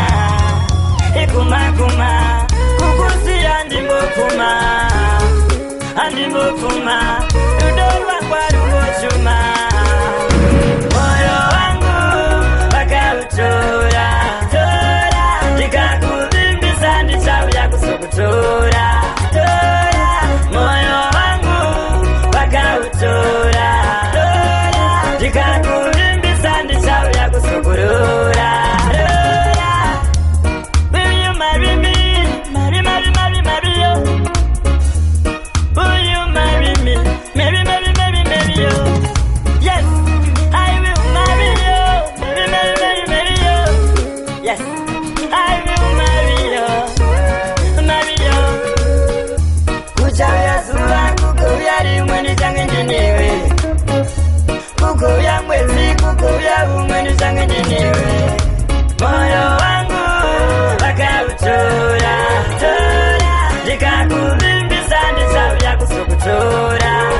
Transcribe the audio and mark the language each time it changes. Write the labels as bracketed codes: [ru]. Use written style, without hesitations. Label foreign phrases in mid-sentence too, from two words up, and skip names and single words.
[sn] kukusiya andingokuma udorwa kwa rugoshuma moyo wangu wakautora ndikakuvimbisa ndichauya kusokutora moyo wangu wakautora ndikakuvimbisa ndichauya kusokurora. [en] Will you marry me? Marry yo. Will you marry me? Marry yo. Yes, I will marry you. Marry yo. Yes, I will marry you. [sn] Kuchauya zuva kukauya rimwe ndichange ndinewe, kukauya mwedzi kukauya umwe ndichange ndinewe. Moyo wangu wakautora ndikakuvimbisa ndichauya kusokutora.